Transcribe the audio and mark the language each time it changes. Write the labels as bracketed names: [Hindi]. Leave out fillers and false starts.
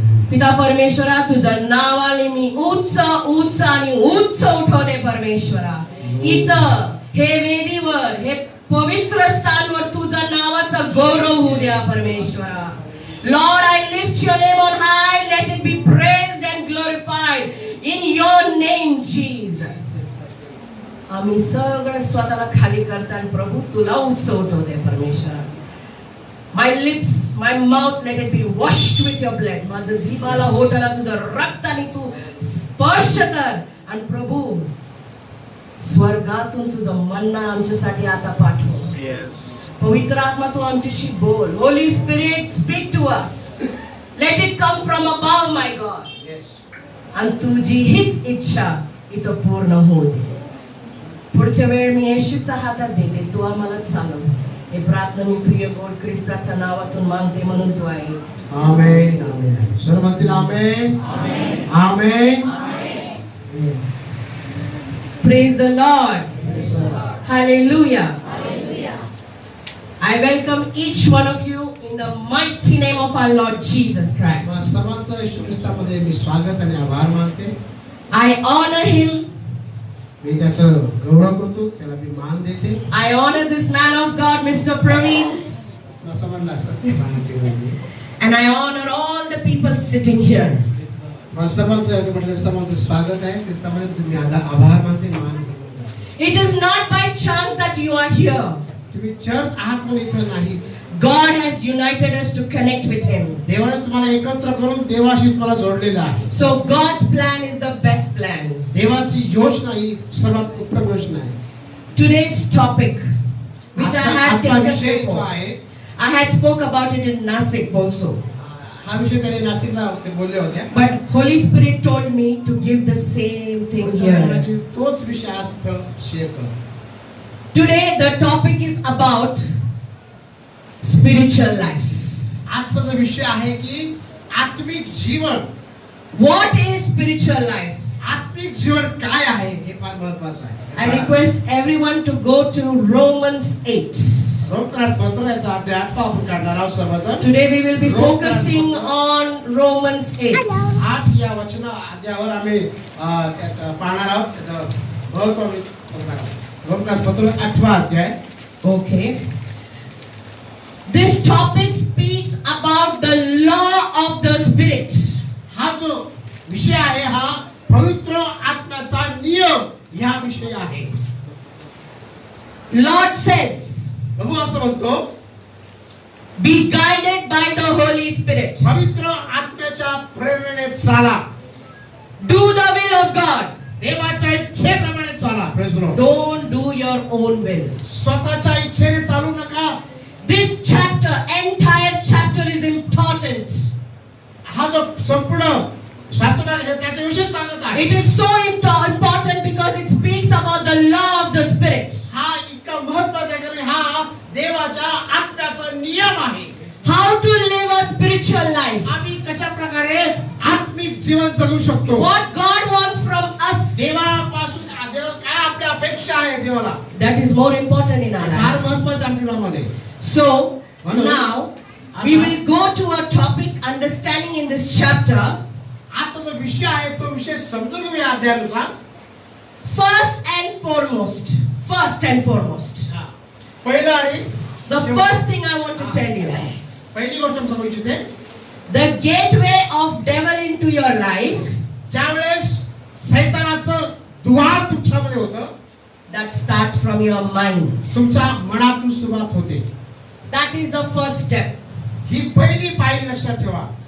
[Marathi] पिता परमेश्वरा, तुझं नावाने मी उच्च उच्च आणि उच्च उठवते परमेश्वरा. इथं हे वेदीवर, हे पवित्र स्थानवर तुझं नावाचं गौरव होऊ द्या परमेश्वरा. [English] Lord, I lift your name on high. Let it be praised and glorified in your name, Jesus. [Marathi] आम्ही सगळं स्वतःला खाली करताना प्रभू तुला उच्च उठवते परमेश्वरा. [English] My lips, my mouth, let it be washed with your blood. [Marathi] माझं जीवाला होठाला तुझं रक्ताने तू स्पर्श कर. आणि प्रभू स्वर्गातून तुझं मन्ना आमच्यासाठी आता पाठव. पवित्र आत्मा तू आमच्याशी बोल. [English] Holy spirit, speak to us. Let it come from above, my God. [Marathi] आणि तुझी हीच इच्छा इथं पूर्ण होऊ दे. पुढच्या वेळ मी येशूच्या हातात देते, तू आम्हाला चालव. हे प्रार्थना मी प्रिय गोड ख्रिस्ताच्या नावातून मागते म्हणून तू आहे. आमेन. आमेन. सर्व म्हणतील आमेन. आमेन. [English] Praise the Lord. Hallelujah. I welcome each one of you in the mighty name of our Lord Jesus Christ. [Marathi] सर्वांचं येशू ख्रिस्तामध्ये मी स्वागत आणि आभार मानते. [English] I honor him. [Marathi] मी त्याचं गौरव करतो, त्याला मी मान देते. [English] I honor this man of God, Mr. Praveen. [Marathi] असं म्हणलं असं. [English] And I honor all the people sitting here. [Marathi] सर्वांचं स्वागत आहे. ख्रिस्तामध्ये तुम्ही आभार मानते, मान देते. [English] It is not by chance that you are here. [Marathi] तुम्ही चर्च आहात म्हणून इथं नाही. [English] God has united us to connect with him. [Marathi] देवाने तुम्हाला एकत्र करून देवाशी तुम्हाला जोडलेलं आहे. [English] So God's plan is the best plan. [Marathi] देवाची योजना ही सर्वात उत्तम योजना आहे. [English] Today's topic, which I had taken before, [Marathi] आहे. [English] I had spoke about it in Nasik also. [Marathi] हा विषय त्याने नाशिकला बोलले होते. [English] But Holy Spirit told me to give the same thing here. [Marathi] तोच विषय आज शेअर कर. [English] Today the topic is about spiritual life. [Marathi] आजचा जो विषय आहे की आत्मिक जीवन. [English] What is spiritual life? [Marathi] आत्मिक जीवन काय आहे हे फार महत्त्वाचं आहे. [English] I request everyone to go to Romans 8. [Marathi] रोमक्रस पत्राचा अध्याय 8 आपण काढणार आहोत सर्वजण. [English] Today we will be focusing on Romans 8. [Marathi] 8 या वचन अध्यायावर आम्ही पाहणार आहोत. त्याचं महत्त्व बघणार आहोत. रोमक्रस पत्र 8 अध्याय. [English] Okay. This topic speaks about the law of the Spirit. [Marathi] हा जो विषय आहे हा पवित्र आत्म्याचा नियम या विषय आहे. [English] Lord says, [Marathi] प्रभू असं म्हणतो, [English] be guided by the Holy Spirit. [Marathi] पवित्र आत्म्याच्या प्रेरणेने चाला. [English] Do the will of God. [Marathi] देवाच्या इच्छेप्रमाणे चाला. [English] Praise the Lord. Don't do your own will. [Marathi] स्वतःच्या इच्छेने चालू नका. [English] This chapter, entire chapter is important. [Marathi] हा जो संपूर्ण शास्त्र आहे त्याच्याविषयी सांगत आहे. [English] It is so important because it speaks about the law of the Spirit. [Marathi] हा इतका महत्त्वाचा आहे कारण हा देवाच्या आत्म्याचा नियम आहे. [English] How to live a spiritual life. [Marathi] आम्ही कशा प्रकारे आत्मिक जीवन जगू शकतो. [English] What God wants from us. [Marathi] देवापासून देव काय आपल्या अपेक्षा आहे देवाला. [English] That is more important in our [Marathi] फार [English] life. [Marathi] महत्त्वाचं आमच्या जीवनामध्ये. [English] So now we will go to a topic understanding in this chapter. [Marathi] आता जो विषय आहे तो विषय समजून घेऊया अध्यायानुसार. [English] First and foremost. [Marathi] पहिलं आणि [English] The first thing I want to tell you. [Marathi] पहिली गोष्ट मी सांगू इच्छिते. [English] The gateway of devil into your life. [Marathi] ज्यावेळेस शैतानाचं द्वार तुमच्यामध्ये होतं. [English] That starts from your mind. [Marathi] तुमच्या मनातून सुरुवात होते. [English] That is the first step. [Marathi] ही पहिली पायरी लक्षात ठेवा.